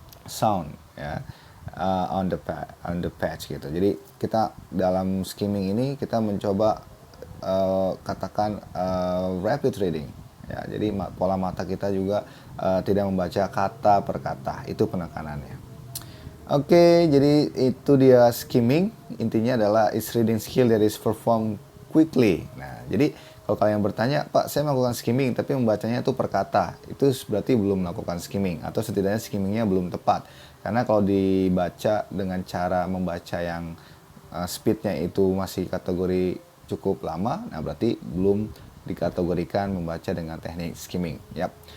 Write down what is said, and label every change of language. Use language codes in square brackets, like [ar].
[en] Sound, [id] ya, [en] on the page [id] gitu. Jadi kita dalam skimming ini kita mencoba katakan [en] rapid reading. [id] Ya, jadi pola mata kita juga tidak membaca kata per kata. Itu penekanannya. Oke, jadi itu dia skimming. Intinya adalah [en] is reading skill that is performed quickly. [id] Nah, jadi kalau kalian bertanya, Pak, saya melakukan skimming tapi membacanya itu per kata, itu berarti belum melakukan skimming, atau setidaknya skimmingnya belum tepat. Karena kalau dibaca dengan cara membaca yang speednya itu masih kategori cukup lama, nah berarti belum dikategorikan membaca dengan teknik skimming. Yap.